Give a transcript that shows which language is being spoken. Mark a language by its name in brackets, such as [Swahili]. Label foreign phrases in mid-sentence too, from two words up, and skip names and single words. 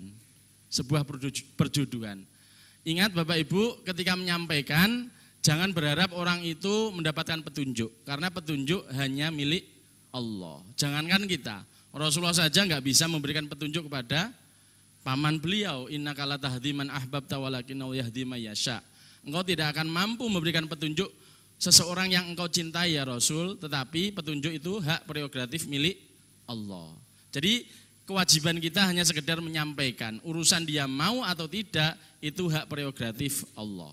[Indonesian] Sebuah perjodohan. Ingat Bapak Ibu, ketika menyampaikan jangan berharap orang itu mendapatkan petunjuk, karena petunjuk hanya milik Allah. Jangankan kita, Rasulullah saja nggak bisa memberikan petunjuk kepada paman beliau. [Arabic] إنك لا تهدي من أحببت ولكنه يهدي من يشاء. [Indonesian] Engkau tidak akan mampu memberikan petunjuk seseorang yang engkau cintai [Arabic] يا رسول, [Indonesian] tetapi petunjuk itu hak prerogatif milik Allah. Jadi kewajiban kita hanya sekedar menyampaikan. Urusan dia mau atau tidak itu hak prerogatif Allah.